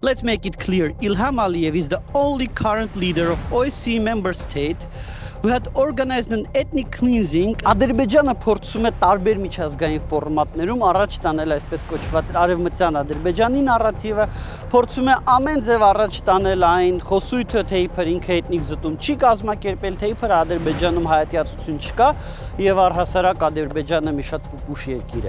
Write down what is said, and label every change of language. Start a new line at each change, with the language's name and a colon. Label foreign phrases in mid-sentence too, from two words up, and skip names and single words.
English: Let's make it clear, Ilham Aliyev is the only current leader of OSCE member state who had organized an ethnic cleansing.
Armenian: Ադրբեջանը փորձում է տարբեր միջազգային ֆորմատներում առաջ տանել այսպես կոչված արևմտյան Ադրբեջանի նարատիվը, փորձում է ամեն ձև առաջ տանել այն խոսույթը, թե իբր ինքը էթնիկ զտում չի կազմակերպել, թե իբր Ադրբեջանում հայատյացություն չկա եւ առհասարակ Ադրբեջանը մի շատ պուպուշ երկիր է։